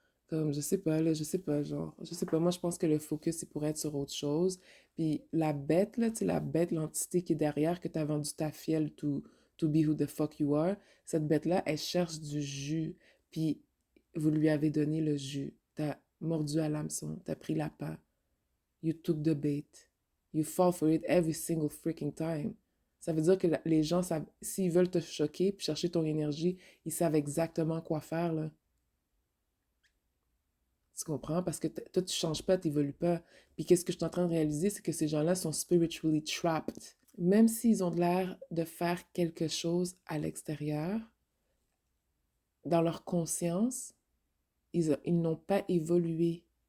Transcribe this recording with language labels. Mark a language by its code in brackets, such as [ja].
[fr] Comme, je sais pas, là, je sais pas, genre, je sais pas. Moi, je pense que le focus, c'est pour être sur autre chose. Puis la bête, là, tu sais, la bête, l'entité qui est derrière, que t'as vendu ta fiel [en] to be who the fuck you are, [fr] cette bête-là, elle cherche du jus. Puis vous lui avez donné le jus. T'as mordu à l'hameçon. T'as pris la l'appât. [en] You took the bait. You fall for it every single freaking time. [fr] Ça veut dire que les gens savent, s'ils veulent te choquer puis chercher ton énergie, ils savent exactement quoi faire, là. Tu comprends? Parce que toi, tu changes pas, tu n'évolues pas. Puis qu'est-ce que je suis en train de réaliser, c'est que ces gens-là sont [en] spiritually trapped. [fr] Même s'ils ont l'air de faire quelque chose à l'extérieur, dans leur conscience, ils n'ont pas évolué.